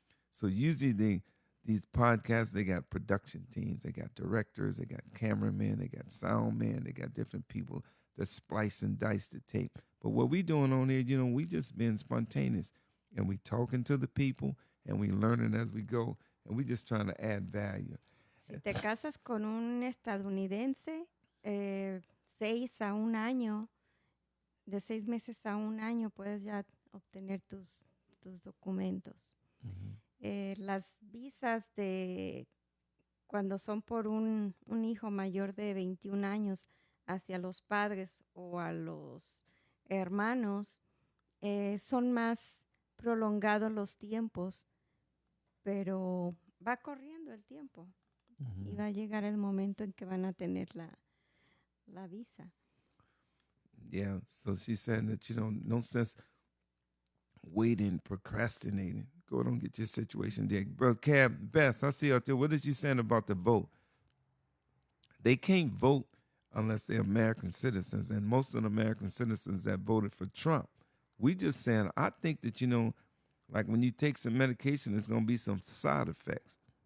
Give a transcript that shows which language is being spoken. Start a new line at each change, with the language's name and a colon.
English: So usually these podcasts, they got production teams, they got directors, they got cameramen, they got sound men, they got different people that splice and dice the tape. But what we doing on here, we just being spontaneous, and we talking to the people, and we learning as we go, and we just trying to add value.
Spanish: Si te casas con un estadounidense, 6 a 1 año, de 6 meses a 1 año puedes ya obtener tus documentos. Las visas de cuando son por un hijo mayor de 21 años hacia los padres o a los hermanos, son más prolongados los tiempos, pero va corriendo el tiempo y va a llegar el momento en que van a tener la visa.
English: Yeah, so she said that, no sense waiting, procrastinating, Go on, get your situation there. Bro, Cab Best, I see out there. What is you saying about the vote? They can't vote unless they're American citizens. And most of the American citizens that voted for Trump, we just saying, I think that, like when you take some medication, there's going to be some side effects.